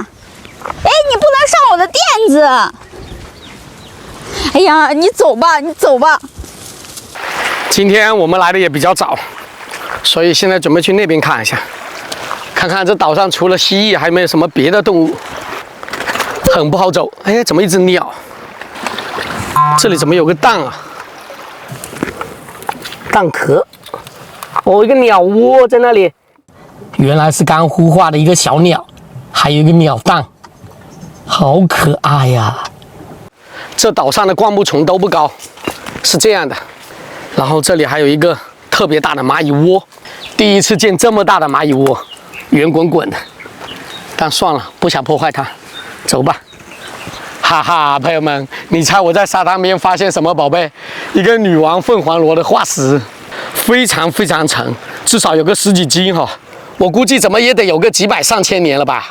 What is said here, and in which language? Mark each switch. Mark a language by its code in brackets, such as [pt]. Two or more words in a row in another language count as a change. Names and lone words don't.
[zh] 哎，你不能上我的墊子！哎呀，你走吧，你走吧。今天我們來的也比較早，所以現在準備去那邊看一下。看看這島上除了蜥蜴，還有沒有什麼別的動物？很不好走。哎呀，怎麼一隻鳥？這裡怎麼有個蛋啊？蛋殼。哦，一個鳥窩在那裡。原來是剛孵化的一個小鳥，還有一個鳥蛋，好可愛呀！這島上的灌木叢都不高，是這樣的。然後這裡還有一個特別大的螞蟻窩，第一次見這麼大的螞蟻窩。圓滾滾的，但算了，不想破壞它，走吧。哈哈，朋友們，你猜我在沙灘邊發現什麼寶貝？一個女王鳳凰螺的化石，非常非常沉，至少有個10幾斤哈，我估計怎麼也得有個幾百上千年了吧。